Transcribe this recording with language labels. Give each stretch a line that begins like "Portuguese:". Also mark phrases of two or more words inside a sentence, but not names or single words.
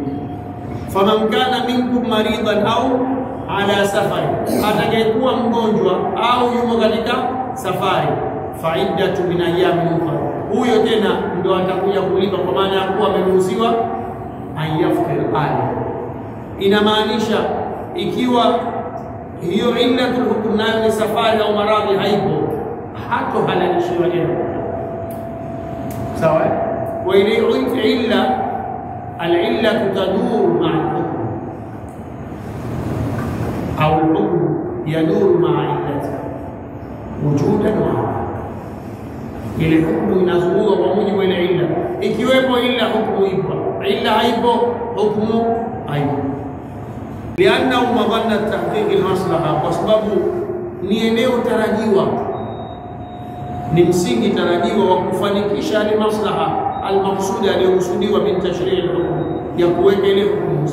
Arabic: فمن كان منكم مريضا أو على سفر,
Swahili: atakayekuwa mgonjwa au yumo katika safari,
Arabic: فعدة من أيام أخر,
Swahili: huyo tena ndo atakuja kulipa, kwa maana ya kuwa ameruhusiwa ayaftir ali. Inamaanisha ikiwa hiyo
Arabic: علة الحكم
Swahili: nayo ni safari au maradhi haipo, hato halalishiwa tena, sawa. Wa ile illa
Arabic: العلة تدور مع الحكم يدور مع علته وجودا
Swahili: wa ile hukumu inazunguka kwa mujibu wa ile illa. Ikiwepo illa, hukumu ipo; illa haipo, hukumu haipo.
Arabic: لأنه مظنة تحقيق المصلحة,
Swahili: kwa sababu ni eneo tarajiwa, ni msingi tarajiwa wa kufanikisha ile maslaha almaqsuda aliyokusudiwa
Arabic: من تشريع الحكم,
Swahili: ya kuweka ile hukumu.